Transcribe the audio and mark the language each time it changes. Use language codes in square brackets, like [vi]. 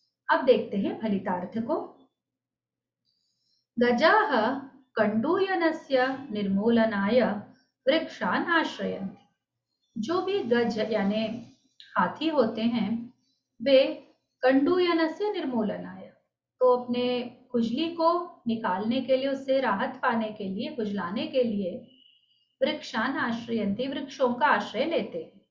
[hi] अब देखते हैं फलितार्थ को। [sa] गजाः कंडूयनस्य निर्मूलनाय वृक्षान् आश्रयन्ति। [hi] जो भी गज यानी हाथी होते हैं, वे [sa] कंडूयनस्य निर्मूलनाय, [hi] तो अपने खुजली को निकालने के लिए, उससे राहत पाने के लिए, खुजलाने के लिए [sa] वृक्षान् आश्रयन्ति, [hi] वृक्षों का आश्रय लेते हैं।